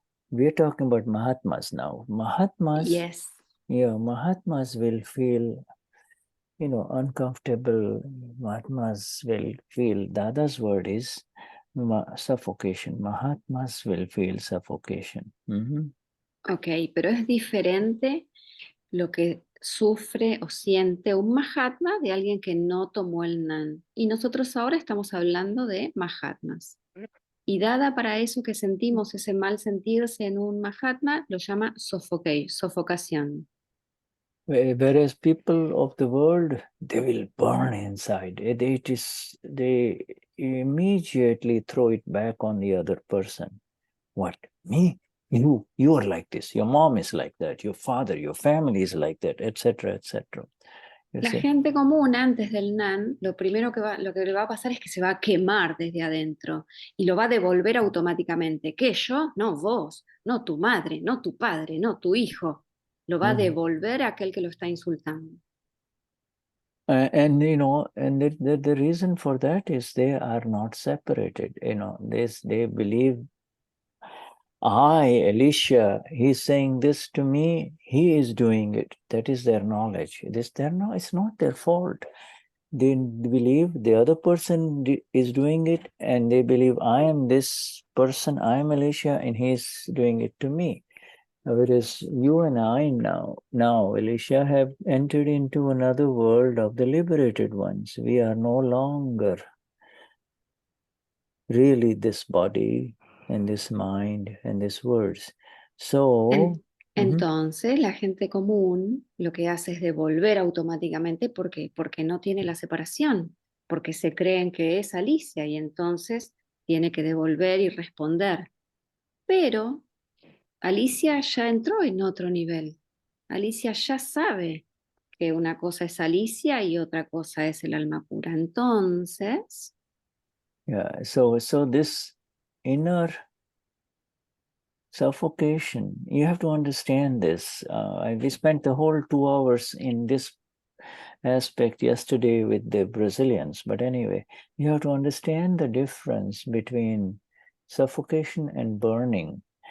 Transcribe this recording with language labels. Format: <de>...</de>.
<en>We are talking about Mahatmas now. Mahatmas, yes. Yeah, Mahatmas will feel, you know, uncomfortable. Mahatmas will feel, Dada's word is suffocation. Mahatmas will feel suffocation.</en> <es>Ok, pero es diferente lo que sufre o siente un Mahatma de alguien que no tomó el Nan. Y nosotros ahora estamos hablando de Mahatmas. Y Dada para eso que sentimos, ese mal sentirse en un Mahatma, lo llama sofocación.</es> <en>Whereas people of the world, they will burn inside. They immediately throw it back on the other person. What? Me? You are like this. Your mom is like that. Your father, your family is like that, etc., etc.</en> <es>La gente común antes del Nan, lo que le va a pasar es que se va a quemar desde adentro y lo va a devolver automáticamente. ¿Qué, yo? No, vos, no tu madre, no tu padre, no tu hijo. Lo va a devolver a aquel que lo está insultando.</es> <en>And you know, and the reason for that is they are not separated. You know, they believe, Alicia, he's saying this to me, he is doing it. That is their knowledge. It's not their fault. They believe the other person is doing it, and they believe I am this person, I am Alicia, and he's doing it to me. Whereas you and I now, Alicia, have entered into another world of the liberated ones. We are no longer really this body and this mind and these words. So,</en> <es>Entonces, la gente común lo que hace es devolver automáticamente. ¿Por qué? Porque no tiene la separación, porque se creen que es Alicia y entonces tiene que devolver y responder. Pero Alicia ya entró en otro nivel. Alicia ya sabe que una cosa es Alicia y otra cosa es el alma pura. Entonces,</es> <en>yeah, so this inner suffocation, you have to understand this. We spent the whole 2 hours in this aspect yesterday with the Brazilians, but anyway, you have to understand the difference between suffocation and burning.</en>